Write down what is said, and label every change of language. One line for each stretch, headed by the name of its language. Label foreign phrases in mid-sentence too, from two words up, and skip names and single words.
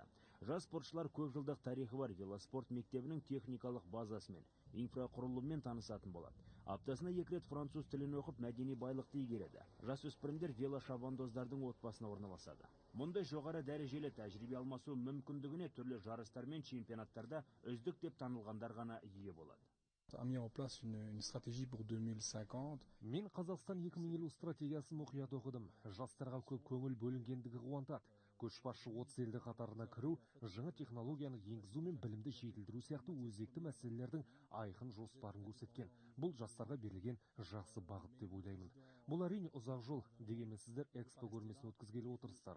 Kazakh: Жас спортшылар көп жылдық тарихы бар велоспорт мектебінің техникалық базасымен, инфрақұрылыммен танысатын болады. Аптасына 2 рет француз тілін оқып, мәдени байлықты игереді. Жасөспірімдер велошабандоздардың отбасына орналасады. Мұндай жоғары дәрежелі тәжірибе алмасу мүмкіндігіне түрлі жарыстар мен чемпионаттарда үздік деп танылғандар ғана ие болады.
French: A mis en place une stratégie pour 2050.
Kazakh: Мен Қазақстан 2050 стратегиясын мұқият оқыдым. Жастарға көп көңіл бөлінгендігі қуантады. Көшбасшы 30 елді қатарына кіру, жаңа технологияны енгізу мен білімді жетілдіру сияқты өзекті мәселелердің айқын жоспарын көрсеткен. Бұл жастарға берілген жақсы бағыт деп ойлаймын. Бұл әрине ұзақ жол, дегенмен сіздер экспо көрмесін өткізгелі отырсыздар.